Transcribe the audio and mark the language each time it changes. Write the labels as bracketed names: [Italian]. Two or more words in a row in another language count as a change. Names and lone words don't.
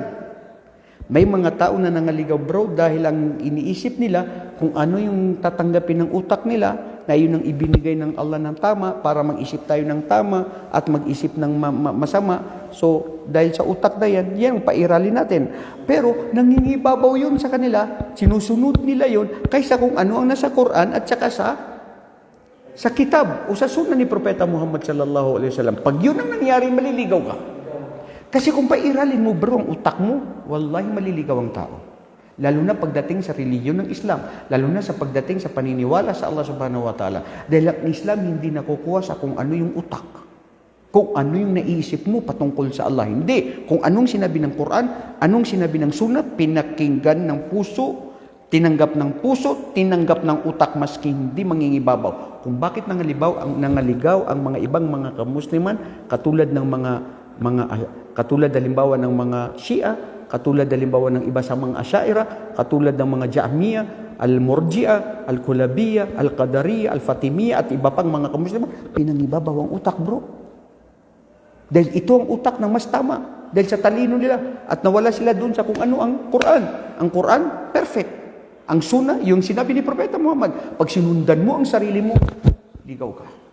[Filipino] May mga tao na nangaligaw, bro, dahil ang iniisip nila kung ano yung tatanggapin ng utak nila, na yun ang ibinigay ng Allah ng tama para mag-isip tayo ng tama at mag-isip ng masama. So, dahil sa utak na yan, yan pairalin natin. Pero, nangingibabaw yun sa kanila, sinusunod nila yun, kaysa kung ano ang nasa Quran at saka sa kitab o sa sunnah ni Propeta Muhammad [Arabic] صلى الله عليه وسلم. [Filipino] Pag yun ang nangyari, maliligaw ka. Kasi kung pairalin mo, bro, ang utak mo, wallahi maliligaw ang tao. Lalo na pagdating sa reliyon ng Islam. Lalo na sa pagdating sa paniniwala sa Allah [Arabic] سبحانه وتعالى. [Filipino] Dahil ang Islam hindi nakukuha sa kung ano yung utak. Kung ano yung naiisip mo patungkol sa Allah. Hindi. Kung anong sinabi ng Quran, anong sinabi ng Sunnah, pinakinggan ng puso, tinanggap ng puso, tinanggap ng utak maski hindi mangingibabaw. Kung bakit nangaligaw ang mga ibang mga kamusliman, katulad ng katulad halimbawa ng mga Shia, katulad halimbawa ng iba sa mga Asyaira, katulad ng mga Jahmiya, Al-Murji'a, Al-Kulabiyya, Al-Qadariyya, Al-Fatimiyya at iba pang mga kamusliman, pinangibabaw ang utak, bro. Dahil ito ang utak ng mas tama. Dahil sa talino nila at nawala sila doon sa kung ano ang Quran. Ang Quran, perfect. Ang Sunnah, yung sinabi ni Propeta Muhammad, pag sinundan mo ang sarili mo, ligaw ka.